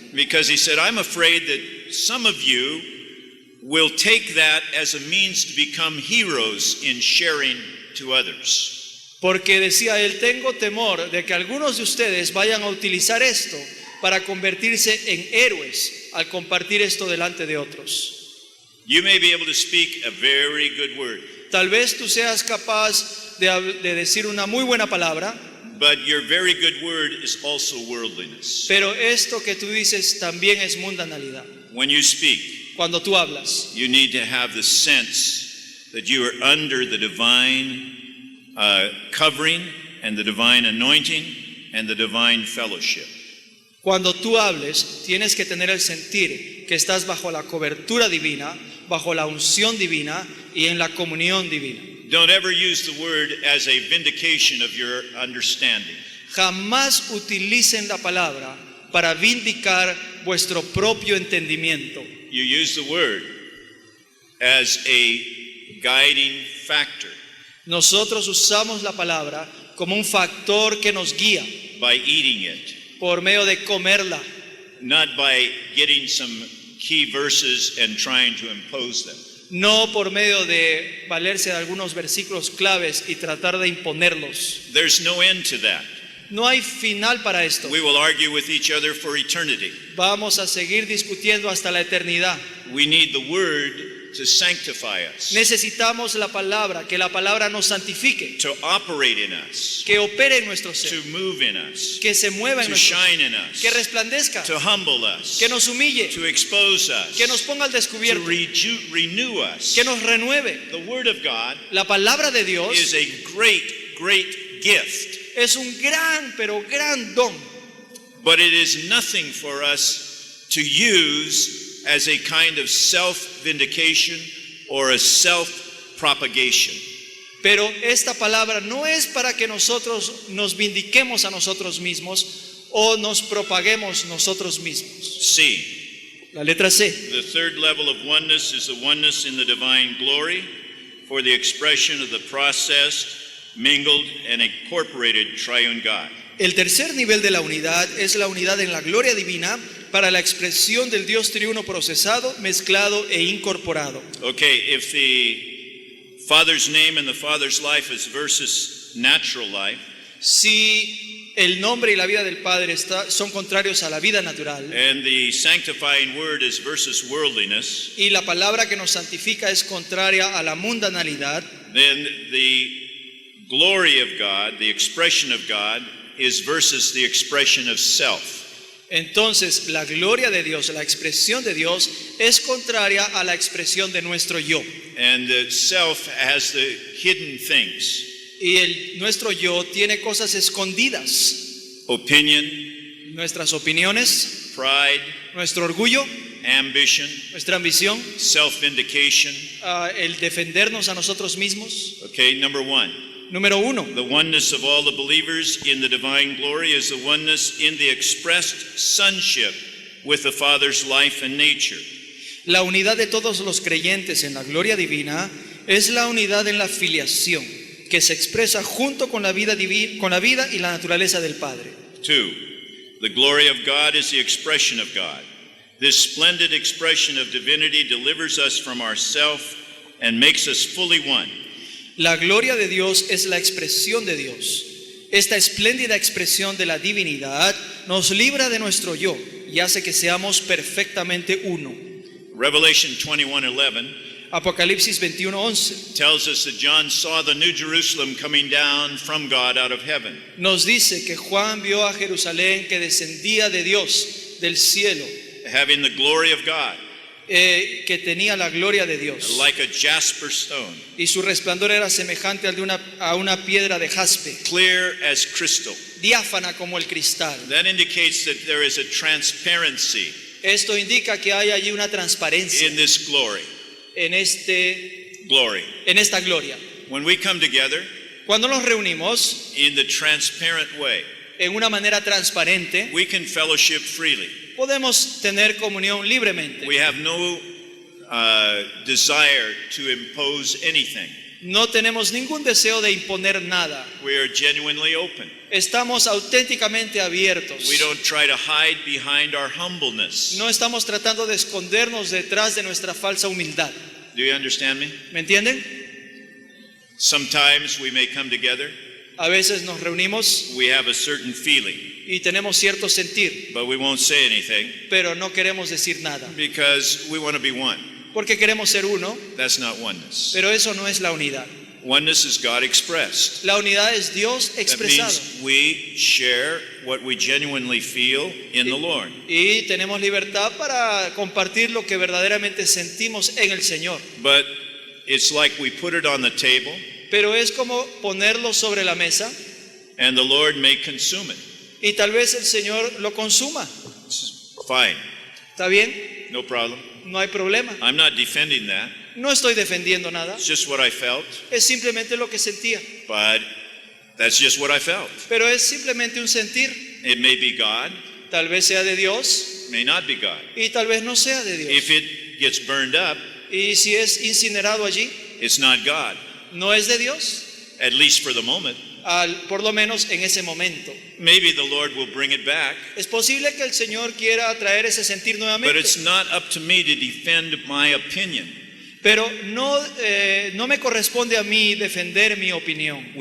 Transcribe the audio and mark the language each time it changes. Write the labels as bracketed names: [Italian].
[English] Because he said, I'm afraid that some of you will take that as a means to become heroes in sharing to others. [Spanish] Porque decía él, tengo temor de que algunos de ustedes vayan a utilizar esto para convertirse en héroes al compartir esto delante de otros. [English] You may be able to speak a very good word, [Spanish] Tal vez tú seas capaz de decir una muy buena palabra, [English] but your very good word is also worldliness. [Spanish] pero esto que tú dices también es mundanalidad. [English] When you speak, [Spanish] Cuando tú hablas, [English] you need to have the sense that you are under the divine covering and the divine anointing and the divine fellowship. [Spanish] cuando tú hables, tienes que tener el sentir que estás bajo la cobertura divina, bajo la unción divina y en la comunión divina. [English] Don't ever use the word as a vindication of your understanding. [Spanish] Jamás utilicen la palabra para vindicar vuestro propio entendimiento. [English] You use the word as a guiding factor [Spanish] Nosotros usamos la palabra como un factor que nos guía [English] by eating it, [Spanish] por medio de comerla, [English] not by getting some key verses and trying to impose them. [Spanish] no por medio de valerse de algunos versículos claves y tratar de imponerlos. [English] There's no end to that. [Spanish] No hay final para esto. [English] We will argue with each other for eternity. [Spanish] Vamos a seguir discutiendo hasta la eternidad. [English] We need the word to sanctify us, [Spanish] Necesitamos la palabra, que la palabra nos santifique, [English] to operate in us, [Spanish] que opere en nuestro [English] to [Spanish] ser, [English] move in us, [Spanish] que se mueva en [English] to [Spanish] nuestro ser, [English] shine in us, [Spanish] que resplandezca, [English] to humble us, [Spanish] que nos humille, [English] to expose us, [Spanish] que nos ponga al [English] to [Spanish] descubierto, [English] renew us. [Spanish] que nos renueve. [English] The word of God [Spanish] La palabra de [English] is [Spanish] Dios [English] a great gift, [Spanish] es un gran, pero gran don, [English] but it is nothing for us to use as a kind of self-vindication or a self-propagation. [Spanish] pero esta palabra no es para que nosotros nos vindiquemos a nosotros mismos o nos propaguemos nosotros mismos. [English] C. [Spanish] La letra C. [English] The third level of oneness is the oneness in the divine glory for the expression of the processed, mingled, and incorporated triune God. [Spanish] El tercer nivel de la unidad es la unidad en la gloria divina para la expresión del Dios triuno procesado, mezclado e incorporado. [English] Okay, if the Father's name and the Father's life is versus natural life, [Spanish] Si el nombre y la vida del Padre son contrarios a la vida natural [English] and the sanctifying word is versus worldliness, [Spanish] y la palabra que nos santifica es contraria a la mundanalidad, [English] then the glory of God, the expression of God, is versus the expression of self. [Spanish] entonces la gloria de Dios, la expresión de Dios es contraria a la expresión de nuestro yo. [English] And the self has the hidden things, [Spanish] Y nuestro yo tiene cosas escondidas, [English] opinion, [Spanish] nuestras opiniones, [English] pride, [Spanish] nuestro orgullo, [English] ambition, [Spanish] nuestra ambición, [English] self-vindication. [Spanish] el defendernos a nosotros mismos. [English] Okay, number one, [Spanish] Número 1, [English] the oneness of all the believers in the divine glory is the oneness in the expressed sonship with the Father's life and nature. [Spanish] la unidad de todos los creyentes en la gloria divina es la unidad en la filiación que se expresa junto con la vida y la naturaleza del Padre. [English] Two, the glory of God is the expression of God. This splendid expression of divinity delivers us from ourself and makes us fully one. [Spanish] La gloria de Dios es la expresión de Dios. Esta espléndida expresión de la divinidad nos libra de nuestro yo y hace que seamos perfectamente uno. [English] Revelation 21:11 [Spanish] Apocalipsis 21:11 [English] tells us that John saw the new Jerusalem coming down from God out of heaven. [Spanish] nos dice que Juan vio a Jerusalén que descendía de Dios, del cielo, [English] Having the glory of God, [Spanish] que tenía la gloria de Dios. [English] like a jasper stone, [Spanish] Y su resplandor era semejante al de a una piedra de jaspe, [English] clear as crystal. [Spanish] diáfana como el cristal. [English] That indicates that there is a transparency [Spanish] Esto indica que hay allí una transparencia [English] in this glory. [Spanish] en [English] Glory. [Spanish] esta gloria. [English] When we come together, [Spanish] Cuando nos reunimos [English] in the transparent way, [Spanish] en una manera transparente, [English] we can fellowship freely. [Spanish] podemos tener comunión libremente. [English] We have no desire to impose anything. [Spanish] No tenemos ningún deseo de imponer nada. [English] We are genuinely open. [Spanish] Estamos auténticamente abiertos. [English] We don't try to hide behind our humbleness. [Spanish] No estamos tratando de escondernos detrás de nuestra falsa humildad. [English] Do you understand me? [Spanish] ¿Me entienden? [English] Sometimes we may come together. [Spanish] A veces nos reunimos [English] We have a certain feeling, [Spanish] y tenemos cierto sentir, [English] but we won't say anything [Spanish] pero no queremos decir nada, [English] because we want to be one. [Spanish] porque queremos ser uno, [English] That's not oneness. [Spanish] pero eso no es la unidad. [English] Oneness is God expressed. [Spanish] La unidad es Dios [English] That [Spanish] expresado. [English] means we share what we genuinely feel in the Lord. [Spanish] Y tenemos libertad para compartir lo que verdaderamente sentimos en el Señor. [English] But it's like we put it on the table [Spanish] Pero es como ponerlo sobre la mesa [English] and the Lord may consume it. [Spanish] y tal vez el Señor lo consuma. [English] It's fine, [Spanish] ¿Está bien? [English] no problem. [Spanish] No hay problema. [English] I'm not defending that. [Spanish] No estoy defendiendo nada. [English] It's just what I felt, [Spanish] Es simplemente lo que sentía. [English] but that's just what I felt. [Spanish] Pero es simplemente un sentir. [English] It may be God, [Spanish] Tal vez sea de Dios [English] may not be God. [Spanish] y tal vez no sea de Dios. [English] If it gets burned up, [Spanish] Y si es incinerado allí, [English] it's not God, [Spanish] no es de Dios, [English] at least for the moment. [Spanish] por lo menos en ese momento. [English] Maybe the Lord will bring it back, [Spanish] Es posible que el Señor quiera traer ese sentir [English] but [Spanish] nuevamente, [English] it's not up to me to defend my opinion. [Spanish] pero no me corresponde a mí defender mi opinión.